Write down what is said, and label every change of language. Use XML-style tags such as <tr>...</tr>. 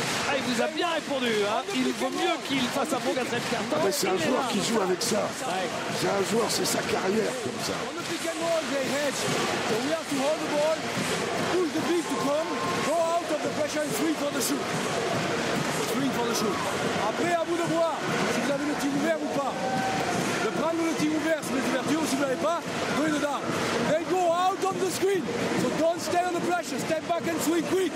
<fr>Ah, il vous a bien répondu, hein. Il vaut mieux qu'il fasse un bon quatrième quart-temps. Mais c'est un joueur qui joue avec ça. Ouais. C'est un joueur, c'est sa carrière comme ça.</fr> <en>On the pick and roll, they hedge. So we have to hold the ball, push the big to come, go out of the pressure and swing for the shoot. Swing for the shoot.</en> <fr>Après, à vous de voir si vous avez le tir ouvert ou pas. De prendre le tir ouvert sur les ouvertures, si vous n'avez pas, go dedans.</fr> <en>Then go out of the screen. So don't stay on the pressure. Step back and swing quick.</en>